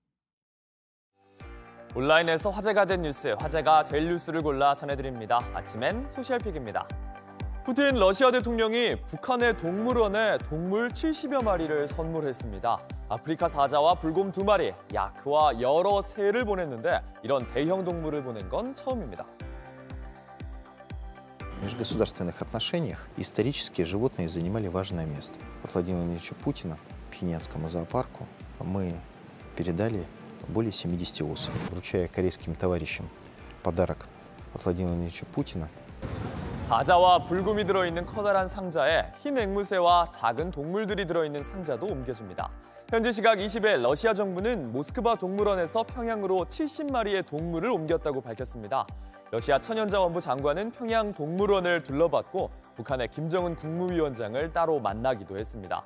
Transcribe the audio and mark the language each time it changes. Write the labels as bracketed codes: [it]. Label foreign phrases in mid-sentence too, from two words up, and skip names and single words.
[ko] 온라인에서 화제가 된 뉴스, 화제가 될 뉴스를 골라 전해드립니다. 아침엔 소셜픽입니다. 푸틴 러시아 대통령이 북한의 동물원에 동물 70여 마리를 선물했습니다. 아프리카 사자와 불곰 2마리, 야크와 여러 새를 보냈는데 이런 대형 동물을 보낸 건 처음입니다. [ru] В межгосударственных отношениях исторически животные занимали важное место. От Владимира Владимировича Путина Пхеньянскому зоопарку мы передали более 70 особей. Вручая корейским товарищам подарок от Владимира Владимировича Путина. [ko] 사자와 불곰이 들어있는 커다란 상자에 흰 앵무새와 작은 동물들이 들어있는 상자도 옮겨집니다. 현지 시각 20일 러시아 정부는 모스크바 동물원에서 평양으로 70마리의 동물을 옮겼다고 밝혔습니다. 러시아 천연자원부 장관은 평양 동물원을 둘러봤고 북한의 김정은 국무위원장을 따로 만나기도 했습니다.